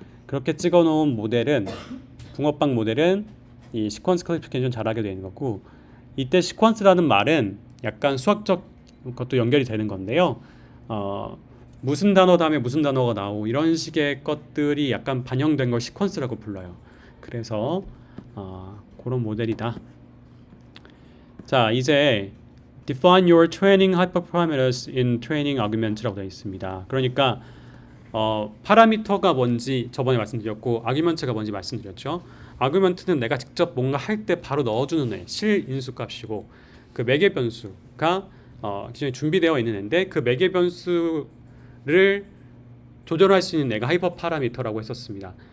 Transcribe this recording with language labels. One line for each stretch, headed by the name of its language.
Korean: 그렇게 찍어 놓은 모델은 붕어빵 모델은 이 시퀀스 클래시피케이션 잘하게 되는 거고 이때 시퀀스라는 말은 약간 수학적 것도 연결이 되는 건데요. 무슨 단어 다음에 무슨 단어가 나오고 이런 식의 것들이 약간 반영된 걸 시퀀스라고 불러요. 그래서 그런 모델이다. 자, 이제
English: define your training hyperparameters in training argument
Korean: 라고 되어 있습니다. 그러니까 파라미터가 뭔지 저번에 말씀드렸고 아규먼트가 뭔지 말씀드렸죠. 아규먼트는 내가 직접 뭔가 할 때 바로 넣어주는 애, 실인수 값이고 그 매개 변수가 기존에 준비되어 있는 애인데 그 매개 변수를 조절할 수 있는 애가 하이퍼 파라미터라고 했었습니다.